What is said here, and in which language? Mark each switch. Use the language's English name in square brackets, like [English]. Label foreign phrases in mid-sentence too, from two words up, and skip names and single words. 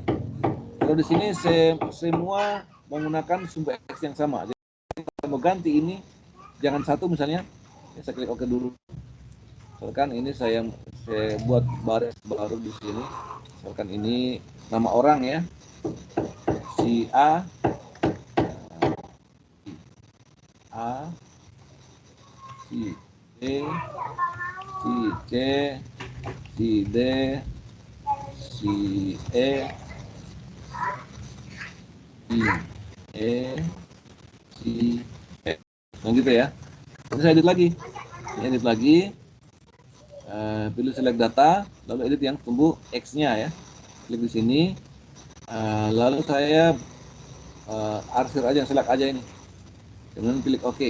[Indonesian] Kalau di sini semua menggunakan sumbu X yang sama. Jadi kalau mau ganti ini, jangan satu misalnya, saya klik OK dulu. Misalkan ini saya buat baris baru di sini. Misalkan ini nama orang ya, si A, si B, si C, si D, si E, si E, si E. Nah gitu ya. Terus saya edit lagi, pilih [English] select data, [Indonesian] lalu edit yang sumbu X-nya ya. Klik di sini, lalu saya arsir aja, select aja ini. Kemudian klik OK.